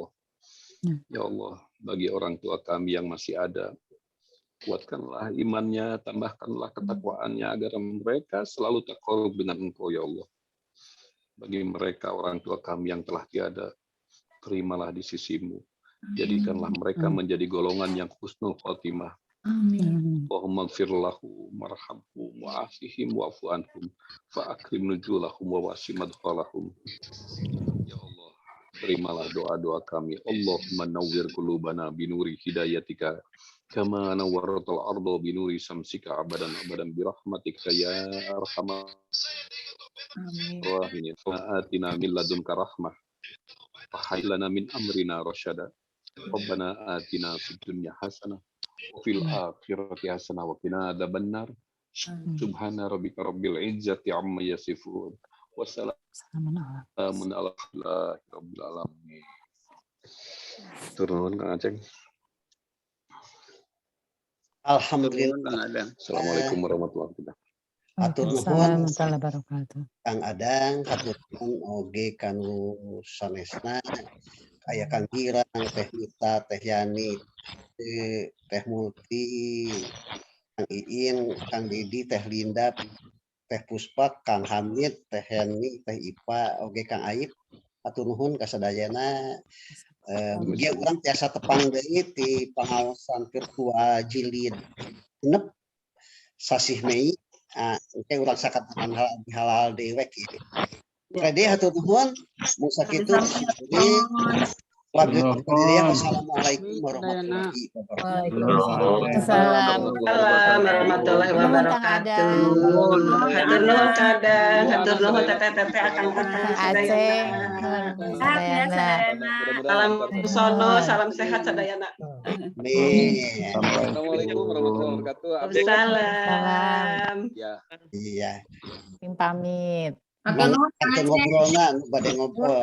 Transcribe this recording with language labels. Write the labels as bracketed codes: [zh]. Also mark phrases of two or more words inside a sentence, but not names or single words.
[ar] يا الله, [id] bagi orang tua kami yang masih ada, kuatkanlah imannya, tambahkanlah ketakwaannya agar mereka selalu taqarrub dengan Engkau, ya Allah. Bagi mereka orang tua kami yang telah tiada, terimalah di sisimu. Jadikanlah mereka menjadi golongan yang [ar] حسن الخاتمة. اللهم اغفر لهم وارحمهم وعافهم واعف عنهم وأكرم نزلهم ووسع مدخلهم. يا الله, [id] terimalah doa-doa kami. [ar] اللهم نور قلوبنا بنور هدايتك كما نورت الأرض بنور شمسك أبدا برحمتك يا أرحم الراحمين. آتنا من لدنك رحمة وهيئ لنا من أمرنا رشدا. ربنا آتنا في الدنيا حسنة وفي الآخرة حسنة وقنا عذاب النار. سبحان ربك رب العزة عما يصفون وسلام على رب العالمين. [su] Turun Kang Aceng. [ar] Alhamdulillah. السلام عليكم ورحمة الله وبركاته. [su] Atur nuhun Kang Adang, atur nuhun oge kanu sanesna aya Kang Girang, Teh Mita, Teh Yani, Teh Multi, Kang Iin, Kang Didi, Teh Linda, Teh Puspa, Kang Hamid, Teh Heni, Teh Ipa, oge Kang Aib. Atur nuhun kasadayana. Dia urang tiasa tepang deui ti pangaosan virtual jilid 6 sasih Mei. Oke urang sakatakan halal dewek ieu. Kade hatur nuhun mun sakitu [ar] والسلام عليكم ورحمة الله وبركاته. وعليكم السلام ورحمة الله وبركاته. [su] Hatur nuhun kadang, hatur nuhun teteh Akang Aceh. Salam sono, salam sehat sadayana. [ar] السلام عليكم ورحمة الله وبركاته. Waalaikumsalam. [su] Iya. Pamit. Ngobrolna, bade ngobrol.